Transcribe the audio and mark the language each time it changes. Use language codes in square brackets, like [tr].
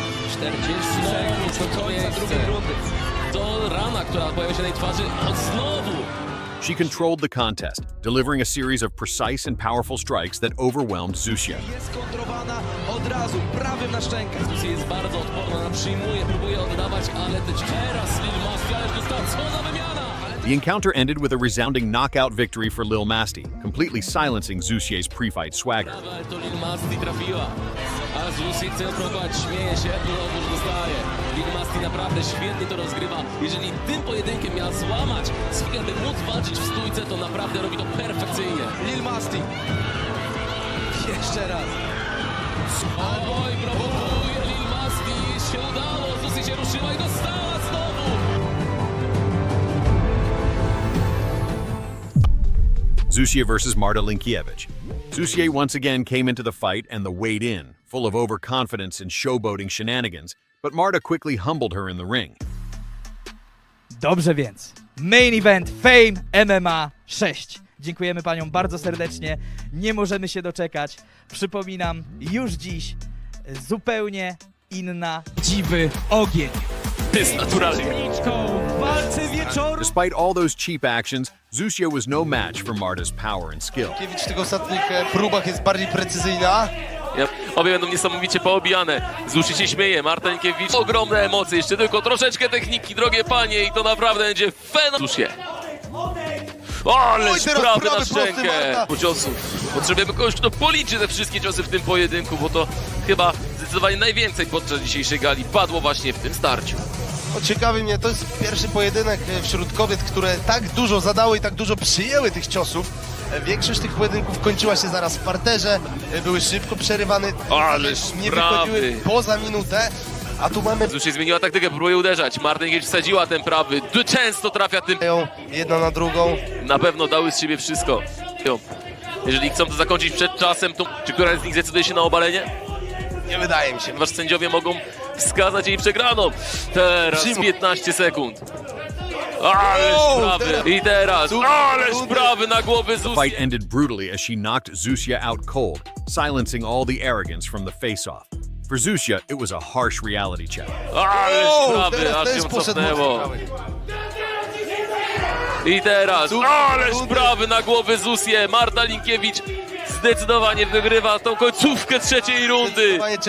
[pl] 40 sekund do końca drugiej rundy. To rana, która pojawia się na jej twarzy. Znowu. [en] She controlled the contest, delivering a series of precise and powerful strikes that overwhelmed Zusia. [pl] Jest kontrowana od razu, prawym na szczękę. Zusia jest bardzo odporna, przyjmuje, próbuje oddawać, ale teraz Lil Masti, ależ dostała co za wymiana! [en] The encounter ended with a resounding knockout victory for Lil Masti, completely silencing Zusia's pre-fight swagger. [pl] To Lil Masti trafiła, a Zusi chce próbować, śmieje się, znowuż dostaje. Lil Masti naprawdę świetnie to rozgrywa. Jeżeli tym pojedynkiem miała złamać swój, aby móc walczyć w stójce, to naprawdę robi to perfekcyjnie. Lil Masti. Jeszcze raz. Oj, prowokuje Lil Masti, się udało, Zusi się ruszyła i dostała znowu. Zusia versus Marta Linkiewicz. [en] Zusia once again came into the fight and the weighed in, full of overconfidence and showboating shenanigans, but Marta quickly humbled her in the ring. [pl] Dobrze więc. Main event Fame MMA 6. Dziękujemy paniom bardzo serdecznie. Nie możemy się doczekać. Przypominam, już dziś zupełnie inna dziwy ogień. Jest naturalnie. Walce wieczoru. [en] Despite all those cheap actions, Zusia was no match for Marta's power and skill. [pl] Kiewicz w tych ostatnich próbach jest bardziej precyzyjna. Obie będą niesamowicie poobijane. Zusi się śmieje, Marta Linkiewicz. Ogromne emocje, jeszcze tylko troszeczkę techniki, drogie panie, i to naprawdę będzie fenomenalnie. Ależ prawy na szczękę po ciosów. Potrzebujemy kogoś, kto policzy te wszystkie ciosy w tym pojedynku, bo to chyba zdecydowanie najwięcej podczas dzisiejszej gali padło właśnie w tym starciu. Ciekawi mnie, to jest pierwszy pojedynek wśród kobiet, które tak dużo zadały i tak dużo przyjęły tych ciosów. Większość tych pojedynków kończyła się zaraz w parterze, były szybko przerywane, nie wychodziły poza minutę, a tu mamy... Zusia zmieniła taktykę, próbuje uderzać. Marta Linkiewicz wsadziła ten prawy, często trafia tym... Jedna na drugą. Na pewno dały z siebie wszystko. Jeżeli chcą to zakończyć przed czasem, to czy któraś z nich zdecyduje się na obalenie? Nie wydaje mi się. Ponieważ sędziowie mogą wskazać jej przegraną. Teraz 15 sekund. Ależ prawy. I teraz. Ależ prawy na głowę Zusi. [en] The fight ended brutally as she knocked Zusia out cold, silencing all the arrogance from the face-off. For Zusia, it was a harsh reality check. [pl] Ależ prawy, aż ją cofnęło. I teraz. Ależ prawy na głowę Zusię. Marta Linkiewicz zdecydowanie wygrywa tą końcówkę trzeciej rundy.